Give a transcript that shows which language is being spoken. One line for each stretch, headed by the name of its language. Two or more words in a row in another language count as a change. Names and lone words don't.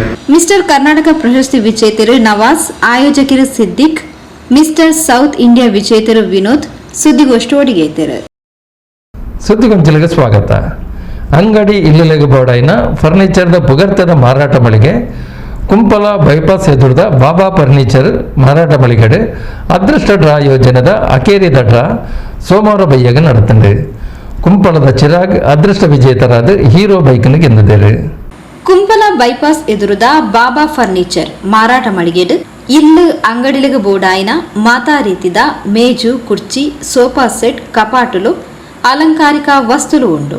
Tulu: ಮಿಸ್ಟರ್ ಕರ್ನಾಟಕ ಪ್ರಶಸ್ತಿ ವಿಜೇತರು ನವಾಜ್, ಆಯೋಜಕರು ಸಿದ್ದಿಕ್, ಮಿಸ್ಟರ್ ಸೌತ್ ಇಂಡಿಯಾ ವಿಜೇತರು ವಿನೋದ್ ಸುದ್ದಿಗೋಷ್ಠಿ ಒಡಿಗೈತರು. ಸುದ್ದಿಗೊಂಚಲಿಗೆ ಸ್ವಾಗತ. ಅಂಗಡಿ ಇಲ್ಲಲೆಗೆ ಬೋಡಾಯಿನ ಫರ್ನಿಚರ್ದ ಪುಗರ್ತದ ಮಾರಾಟ ಮಳಿಗೆ ಕುಂಪಲ ಬೈಪಾಸ್ ಎದುರದ ಬಾಬಾ ಫರ್ನಿಚರ್ ಮಾರಾಟ ಮಳಿಗೆಡೆ ಅದೃಷ್ಟ ಡ್ರಾ ಯೋಜನೆದ ಅಕೇರಿದ ಡ್ರಾ ಸೋಮವಾರ ಬೈಯಾಗ ನಡೆತಂಡು. ಕುಂಪಲದ ಚಿರಾಗ್ ಅದೃಷ್ಟ ವಿಜೇತರಾದ ಹೀರೋ ಬೈಕ್ನ ಗೆದ್ದಿದ್ದಾರೆ. ಕುಂಪಲ ಬೈಪಾಸ್ ಎದುರದ ಬಾಬಾ ಫರ್ನಿಚರ್ ಮಾರಾಟ ಮಳಿಗೆಡು ಇಲ್ಲು ಅಂಗಡಿಲಿಗೆ ಬೋಡಾಯಿನ ಮಾತಾ ರೀತಿದ ಮೇಜು, ಕುರ್ಚಿ,
English: sofa set,
Tulu: ಕಪಾಟುಲು, ಅಲಂಕಾರಿಕ ವಸ್ತುಲು ಉಂಡು.